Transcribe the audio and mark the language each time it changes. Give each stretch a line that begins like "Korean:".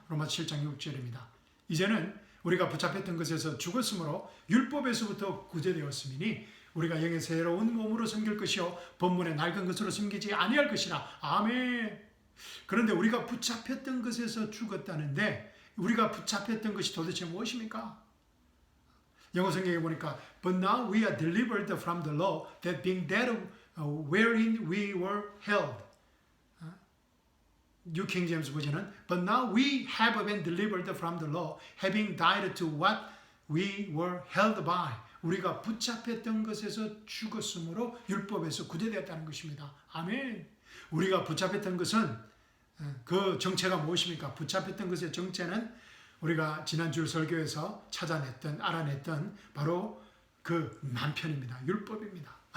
Korean: 로마서 7장 6절입니다. 이제는 우리가 붙잡혔던 것에서 죽었으므로 율법에서부터 구제되었음이니 우리가 영의 새로운 몸으로 섬길 것이요 본문의 낡은 것으로 섬기지 아니할 것이라. 아멘. 그런데 우리가 붙잡혔던 것에서 죽었다는데 우리가 붙잡혔던 것이 도대체 무엇입니까? 영어 성경에 보니까
English: But now we are delivered from the law, that being dead wherein we were held. New King James 버전은 But now we have been delivered from the law, having died to what we were held by.
Korean: 우리가 붙잡혔던 것에서 죽었으므로 율법에서 구제되었다는 것입니다. 아멘. 우리가 붙잡혔던 것은 그 정체가 무엇입니까? 붙잡혔던 것의 정체는 우리가 지난주 설교에서 찾아냈던 알아냈던 바로 그 남편입니다. 율법입니다.